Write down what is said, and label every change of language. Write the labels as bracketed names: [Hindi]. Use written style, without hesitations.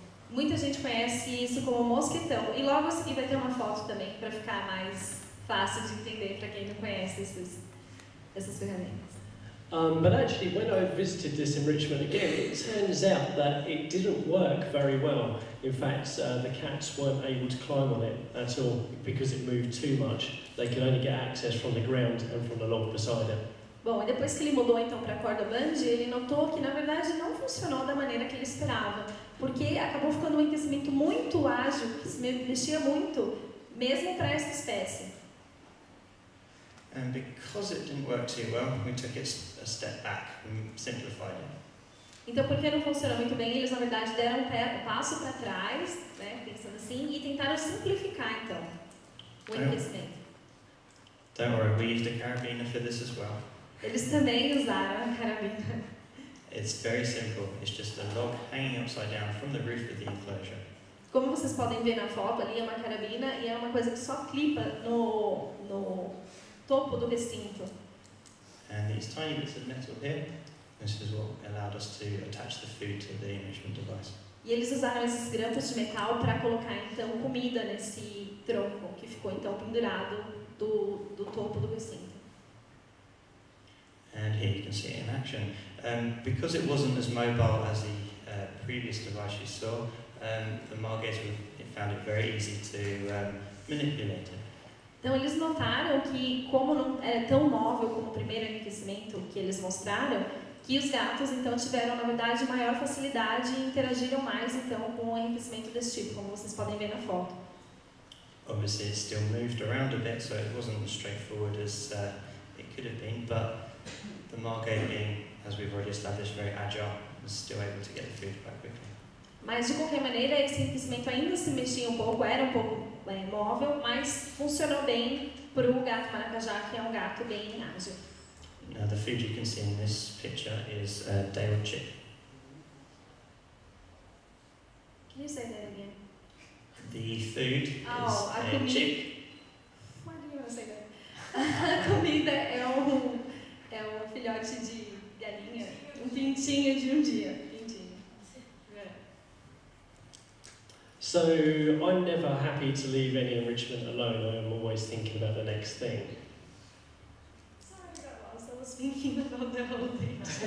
[Portuguese] Muita gente conhece isso como mosquetão. E logo a seguir vai ter uma foto também para ficar mais fácil de entender para quem não conhece essas ferramentas. [English] But actually, when I visited this enrichment again, it turns out that it didn't work very well. In fact, the cats weren't able to climb on it at all because it moved too much. They could only get access from the ground and from the log beside it. [Portuguese] Bom, e depois que ele mudou então para a corda bungee, ele notou que na verdade não funcionou da maneira que ele esperava, porque acabou ficando um enriquecimento muito ágil, que se mexia muito, mesmo para essa espécie. [English] And because it didn't work too well, we took it a step back and simplified it. [Portuguese] Então, porque não funcionou muito bem, eles na verdade deram um passo para trás, né, pensando assim, e tentaram simplificar então o enriquecimento. [English] Don't worry, we used a carabiner for this as well. [Portuguese] Eles também usaram a carabina. [English] It's very simple. It's just a log hanging upside down from the roof of the enclosure. [Portuguese] Como vocês podem ver na foto, ali é uma carabina e é uma coisa que só clipa no topo do recinto. [English] And these tiny bits of metal here, this is what allowed us to attach the food to the enrichment device. [Portuguese] E eles usaram esses grampos de metal para colocar então comida nesse tronco que ficou então pendurado do topo do recinto. [English] And here you can see it in action. Because it wasn't as mobile as the previous device you saw, the Margays found it very easy to manipulate it. [Portuguese] Então eles notaram que, como não era tão móvel como o primeiro enriquecimento que eles mostraram, que os gatos então tiveram, na verdade, maior facilidade e interagiram mais então com o enriquecimento desse tipo, como vocês podem ver na foto. [English] Obviously it still moved around a bit, so it wasn't as straightforward as it could have been, but the Margay, being, as we've already established, very agile, was still able to get the food quite quickly. [Portuguese] Mas, de qualquer maneira, esse enriquecimento ainda se mexia um pouco, era um pouco móvel, mas funcionou bem para o gato maracajá, que é um gato bem ágil. [English] Now the food you can see in this picture is Dale chick. Can you say that again? The food is a chick. Why do you want to say that? [Portuguese] A comida é um filhote de galinha, um pintinho de um dia. [English] So I'm never happy to leave any enrichment alone. I'm always thinking about the next thing. Sorry about lost. I was thinking about the whole thing.